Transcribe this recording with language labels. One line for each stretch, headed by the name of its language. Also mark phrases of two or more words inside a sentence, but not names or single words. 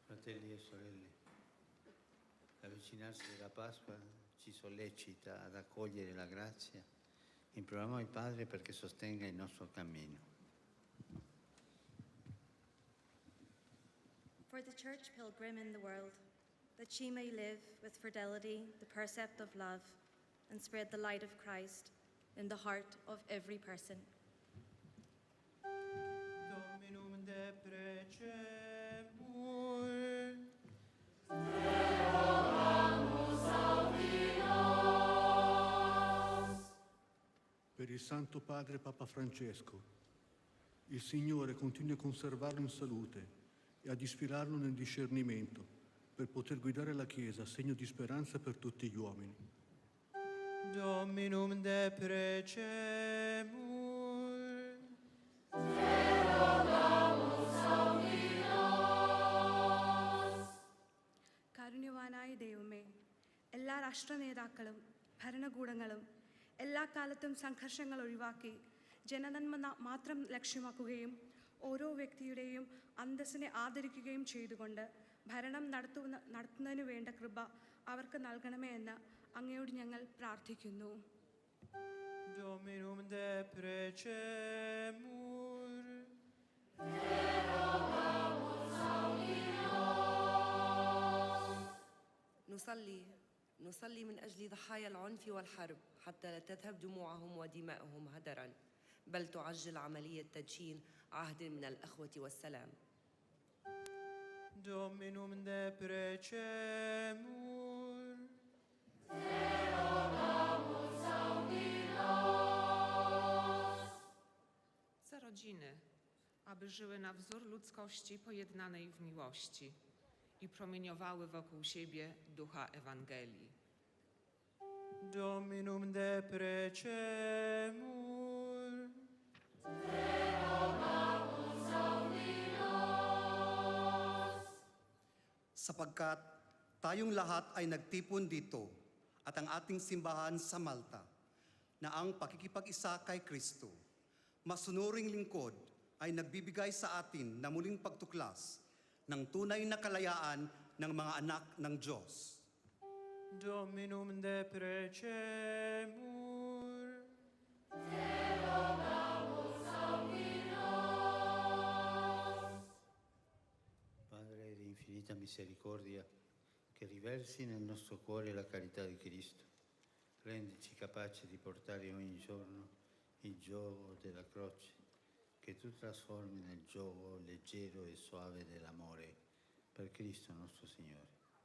Italian: Fratelli e sorelle, l'avvicinarsi della Pasqua ci sollecita ad accogliere la grazia. Imploriamo il Padre perché sostenga il nostro cammino.
English: For the church pilgrim in the world, that she may live with fidelity the precept of love and spread the light of Christ in the heart of every person.
Latin: Dominum deprecemur.
Italian: Per il Santo Padre Papa Francesco, il Signore continui a conservarlo in salute e ad ispirarlo nel discernimento per poter guidare la Chiesa, segno di speranza per tutti gli uomini.
Latin: Dominum deprecemur.
Malayalam: കാരുണ്യവാനായ ദൈവമേ, എല്ലാ രാഷ്ട്ര നേതാക്കളും ഭരണകൂടങ്ങളും എല്ലാ കാലത്തും സംഘർഷങ്ങൾ ഒഴിവാക്കി ജനനന്മ മാത്രം ലക്ഷ്യമാക്കുകയും ഓരോ വ്യക്തിയുടെയും അന്തസ്സിനെ ആദരിക്കുകയും ചെയ്തുകൊണ്ട് ഭരണം നടത്തുന്നതിനു വേണ്ട കൃപ അവർക്ക് നൽകണമേ എന്ന് അങ്ങയോട് ഞങ്ങൾ പ്രാർത്ഥിക്കുന്നു.
Latin: Dominum deprecemur.
Arabic: نصلي من أجل ضحايا العنف والحرب حتى لا تذهب دموعهم ودماؤهم هدرا، بل تعجل عملية تدشين عهد من الأخوة والسلام.
Latin: Dominum deprecemur.
Polish: Za rodziny, aby żyły na wzór ludzkości pojednanej w miłości i promieniowały wokół siebie ducha Ewangelii.
Latin: Dominum deprecemur.
Filipino: Sapagkat tayong lahat ay nagtipon dito at ang ating simbahan sa Malta na ang pakikipag-isa kay Kristo, masunuring lingkod ay nagbibigay sa atin na muling pagtuklas ng tunay na kalayaan ng mga anak ng Diyos.
Latin: Dominum deprecemur.
Italian: Padre di infinita misericordia, che riversi nel nostro cuore la carità di Cristo, rendici capaci di portare ogni giorno il giogo della croce, che tu trasformi nel giogo leggero e soave dell'amore, per Cristo nostro Signore.